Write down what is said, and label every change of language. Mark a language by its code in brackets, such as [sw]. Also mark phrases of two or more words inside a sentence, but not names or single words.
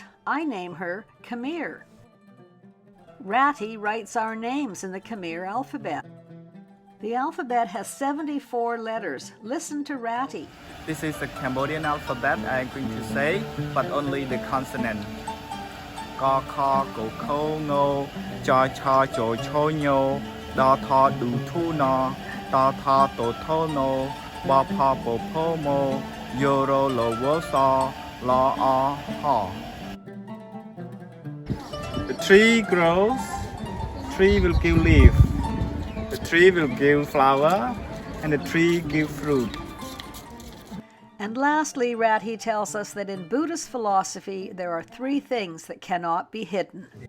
[en] I name her Khmer. Ratty writes our names in the Khmer alphabet. The alphabet has 74 letters. Listen to Ratty. This is the Cambodian alphabet I'm going to say, but only the consonant. [km] ក ខ គ ឃ ង ច ឆ ជ ឈ ញ, ដ ឋ ឌ ឍ ណ ត ថ ទ ធ, ន ប ផ ព ភ ម យ រ ល វ ស ឡ អ ហ. [en] The tree grows, tree will give leaf. The tree will give flower, and the tree give fruit. And lastly, Rathi tells us that in Buddhist philosophy, there are three things that cannot be hidden.